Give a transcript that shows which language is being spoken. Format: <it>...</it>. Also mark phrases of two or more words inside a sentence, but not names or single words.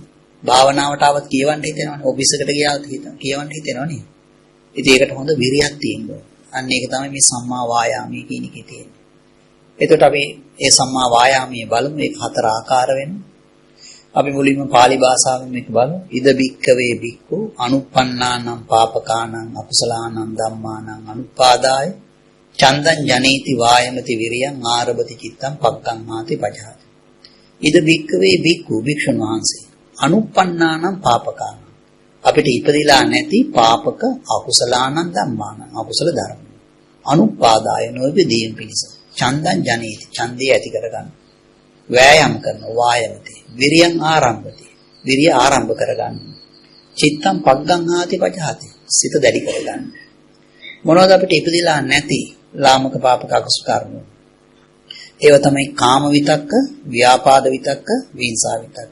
<si>භාවනාවට આવත් කියවන්න හිතෙනවනේ. ඔෆිස් එකට ගියාත් කියවන්න හිතෙනවනේ. ඉතින් ඒකට හොඳ විරියක් තියෙනවා. අන්න ඒක තමයි මේ සම්මා වායාමයේ කියන එකේ තියෙන්නේ. එතකොට අපි මේ සම්මා වායාමයේ බලමු ඒක හතර ආකාර වෙනවා. අපි මුලින්ම pāli භාෂාවෙන් මේක බලමු.</si> <pi>ඉද බික්කවේ බික්කු අනුප්පන්නානම් පාපකානම් අකුසලානම් ධම්මානම් අනුපාදාය චන්දං ජනේති වායමති විරියං ආරභති චිත්තං පග්ගං මාති පජහති. ඉද බික්කවේ බික්කු</pi> <si>භික්ෂුන් වහන්සේ</si> <pi>අනුප්පන්නානම් පාපකානම්</pi> <si>අපිට ඉපදිලා නැති පාපක</si> <pi>අකුසලානම් ධම්මානම්</pi> <si>අකුසල ධර්ම අනුපාදාය නොබෙදීම් පිණිස</si> <pi>චන්දං ජනේති</pi> <si>ඡන්දේ ඇති කරගන්න වෑයම් කරන</si> <pi>වායමති විරියං ආරම්භති</pi> <si>විරිය ආරම්භ කරගන්න</si> <pi>චිත්තං පග්ගං ආති පජහති</pi> <si>සිත දැඩි කරගන්න මොනවද අපිට ඉපදිලා නැති ලාමක පාපක අකුසල කර්ම ඒව තමයි කාම විතක්ක ව්‍යාපාද විතක්ක විහිංසා විතක්ක.</si>